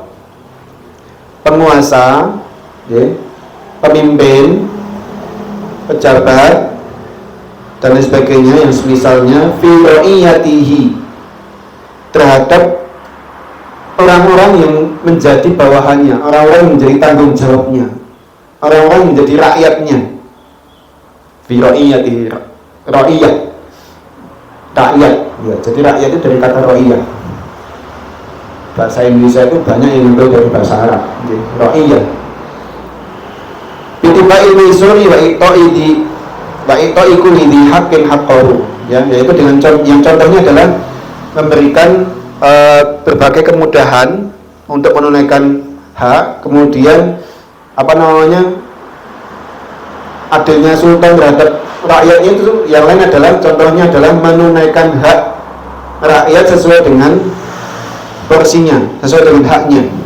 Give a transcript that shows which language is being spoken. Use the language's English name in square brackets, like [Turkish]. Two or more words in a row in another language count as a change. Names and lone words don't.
[Indonesian] Penguasa, pemimpin, pejabat dan lain sebagainya yang semisalnya [Arabic] في رعيته, [Indonesian] terhadap orang-orang yang menjadi bawahannya, orang-orang yang menjadi tanggung jawabnya, orang-orang yang menjadi rakyatnya. [Arabic] في رعيته, [Indonesian] ra'iyah, rakyat, ya, jadi rakyat itu dari kata ra'iyah. Bahasa Indonesia itu banyak yang ambil dari bahasa Arab, ra'iyah. [Arabic] بتعاطي الميسور وإعطاء كل ذي حق حقه, ya, [Indonesian] yaitu dengan yang contohnya adalah memberikan berbagai kemudahan untuk menunaikan hak. Kemudian adilnya sultan terhadap rakyatnya itu yang lain adalah, contohnya adalah menunaikan hak rakyat sesuai dengan porsinya, sesuai dengan haknya.